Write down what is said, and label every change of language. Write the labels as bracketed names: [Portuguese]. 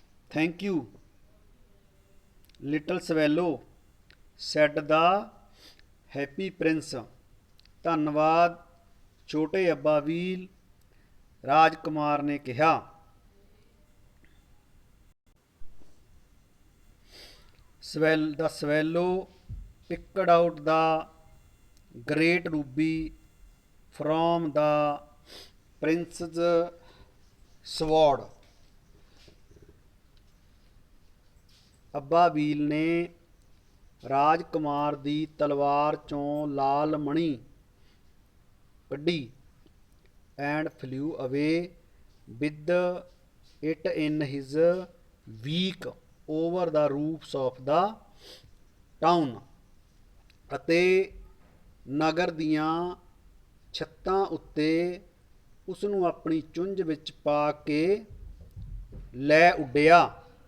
[English] thank you little swallow, said the happy prince, [Punjabi] ਧੰਨਵਾਦ ਛੋਟੇ ਅੱਬਾ ਵੀਲ, ਰਾਜਕੁਮਾਰ ਨੇ ਕਿਹਾ। [English] The swallow picked out the great ruby from the prince's sword, [Punjabi] ਅੱਬਾ ਬੀਲ ਨੇ ਰਾਜਕੁਮਾਰ ਦੀ ਤਲਵਾਰ ਚੋਂ ਲਾਲ ਮਣੀ ਕੱਢੀ। [English] and flew away with it in his week over the roofs of the town, [Punjabi] ਅਤੇ ਨਗਰ ਦੀਆਂ ਛੱਤਾਂ ਉੱਤੇ ਉਸ ਨੂੰ ਆਪਣੀ ਚੁੰਝ ਵਿੱਚ ਪਾ ਕੇ ਲੈ ਉੱਡਿਆ।